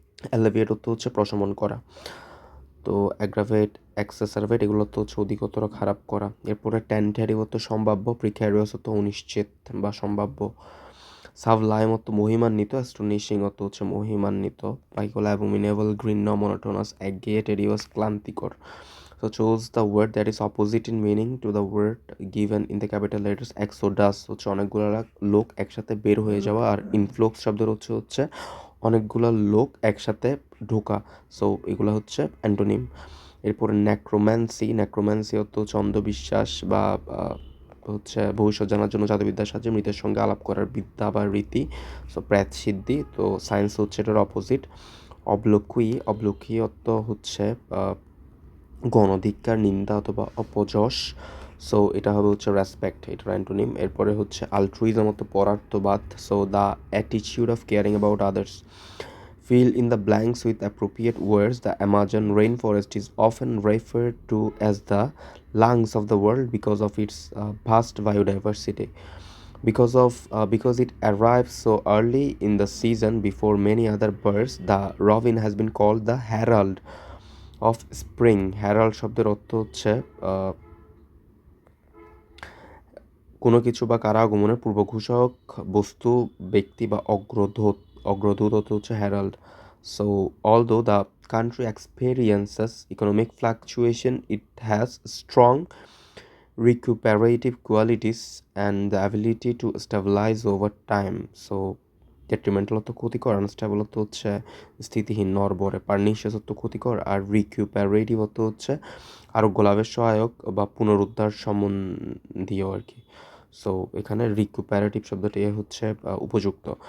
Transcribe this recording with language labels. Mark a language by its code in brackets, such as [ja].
[bn] অ্যালেভিয়েট অর্থ হচ্ছে প্রশমন করা। তো অ্যাগ্রাভেট, এক্সাসারভেট এগুলো তো হচ্ছে অধিকতর খারাপ করা। এরপরে টেন্টেটিভ অর্থ সম্ভাব্য, প্রিক্যারিয়াস অর্থ অনিশ্চিত বা সম্ভাব্য। সাবলাইম অর্থ মহিমান্বিত, অ্যাস্টোনিশিং অর্থ হচ্ছে মহিমান্বিত। বাকিগুলো অ্যাবোমিনেবল, ঘৃণ্য, মনোটোনাস, একঘেয়ে, টেডিয়াস, ক্লান্তিকর। [en] So choose the word that is opposite in meaning to the word given in the capital letters. [bn] Exodus হচ্ছে অনেকগুলো লোক একসাথে বের হয়ে যাওয়া, আর ইনফ্লুক্স শব্দের হচ্ছে অনেকগুলো লোক একসাথে ঢোকা। সো এগুলো হচ্ছে অ্যান্টোনিম। এরপরে নেক্রোম্যান্সি, নেক্রোম্যান্সি অর্থ হচ্ছে অন্ধবিশ্বাস বা হচ্ছে ভবিষ্যৎ জানার জন্য জাদুবিদ্যার সাহায্যে মৃতের সঙ্গে আলাপ করার বিদ্যা বা রীতি। সো প্রেত সিদ্ধি। তো সায়েন্স হচ্ছে এটার অপোজিট। অবলোকুই, অবলোকুই অর্থ হচ্ছে গণধিক্কার, নিন্দা অথবা অপযশ। সো এটা হবে হচ্ছে রেসপেক্ট, এটার অ্যান্টোনিম। এরপরে হচ্ছে আলট্রুইজম অর্থ পরার্থবাদ। [en] So the attitude of caring about others. Fill in the blanks with appropriate words. The Amazon rainforest is often referred to as the lungs of the world because of its vast biodiversity. Because it arrives so early in the season before many other birds, the robin has been called the herald of spring. [bn] Herald শব্দের অর্থ হচ্ছে কোনো কিছু বা কারো আগমনের পূর্বঘোষক বস্তু, ব্যক্তি বা অগ্রদূত। অগ্রদূত অর্থ হচ্ছে herald. [en] So although the country experiences economic fluctuation, it has strong recuperative qualities and the ability to stabilize over time. [bn] So detrimental অর্থ ক্ষতিকর, আনস্টেবল অর্থ হচ্ছে স্থিতিহীন, নড়বড়ে, পার্নিশিয়াস অর্থ ক্ষতিকর, আর রিকিউপারেটিভ অর্থ হচ্ছে আরোগ্য লাভের সহায়ক বা পুনরুদ্ধার সম্বন্ধীয় আর কি। সো এখানে রিকুপারেটিভ শব্দটি হচ্ছে উপযুক্ত।